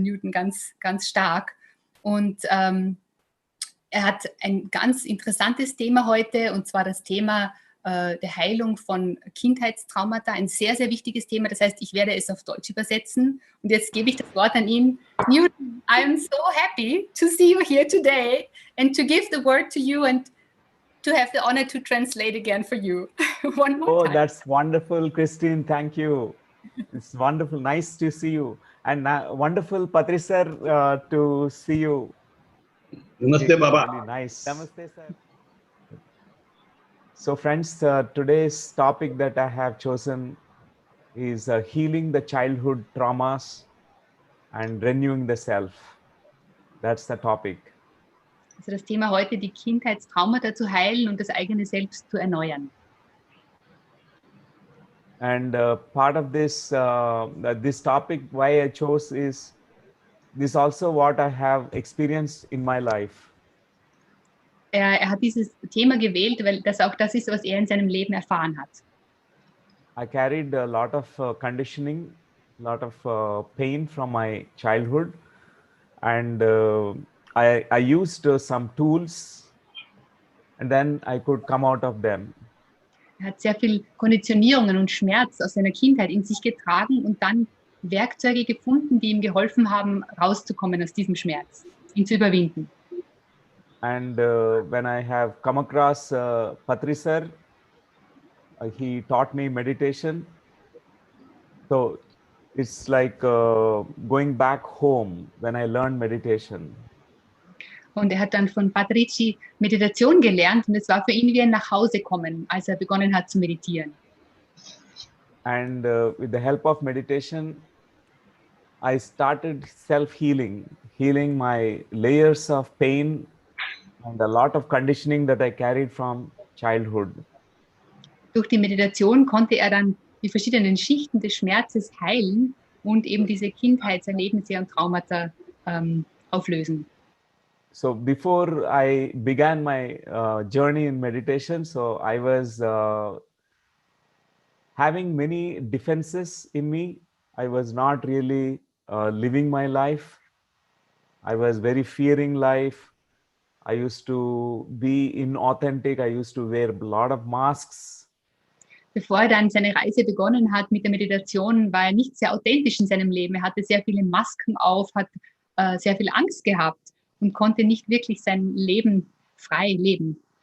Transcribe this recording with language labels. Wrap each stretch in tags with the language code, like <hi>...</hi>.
<de>Newton ganz, ganz stark. Und er hat ein ganz interessantes Thema heute, und zwar das Thema der Heilung von Kindheitstraumata. Ein sehr, sehr wichtiges Thema. Das heißt, ich werde es auf Deutsch übersetzen. Und jetzt gebe ich das Wort an ihn.</de> <en>Newton, I am so happy to see you here today and to give the word to you and to have the honor to translate again for you. One more time. Oh, that's wonderful, Christine. Thank you. It's wonderful. Nice to see you. And wonderful, Patricia, to see you. Namaste, Baba. Really nice. Namaste, sir. So friends, today's topic that I have chosen is healing the childhood traumas and renewing the self. That's the topic.</en> <de>Also das Thema heute, die Kindheitstraumata zu heilen und das eigene Selbst zu erneuern.</de> <en>And part of this this topic, why I chose is this also what I have experienced in my life.</en> <de>Er hat dieses Thema gewählt, weil das auch das ist, was er in seinem Leben erfahren hat.</de> <en>I carried a lot of conditioning, a lot of pain from my childhood, and I used some tools, and then I could come out of them.</en> <de>Er hat sehr viel Konditionierungen und Schmerz aus seiner Kindheit in sich getragen und dann Werkzeuge gefunden, die ihm geholfen haben, rauszukommen aus diesem Schmerz, ihn zu überwinden.</de> <en>And when I have come across Patricia, he taught me meditation. So it's like going back home when I learned meditation.</en> <de>Und er hat dann von Patrici Meditation gelernt und es war für ihn wie ein Nachhausekommen, als er begonnen hat zu meditieren.</de> <en>And with the help of meditation, I started self-healing, healing my layers of pain and a lot of conditioning that I carried from childhood.</en> <de>Durch die Meditation konnte er dann die verschiedenen Schichten des Schmerzes heilen und eben diese Kindheitserlebnisse und Traumata auflösen.</de> <en>So before I began my journey in meditation, so I was having many defenses in me. I was not really living my life. I was very fearing life. I used to be inauthentic. I used to wear a lot of masks.</en> <de>Bevor er dann seine Reise begonnen hat mit der Meditation, war er nicht sehr authentisch in seinem Leben. Er hatte sehr viele Masken auf, hat sehr viel Angst gehabt und konnte nicht wirklich sein Leben frei leben.</de>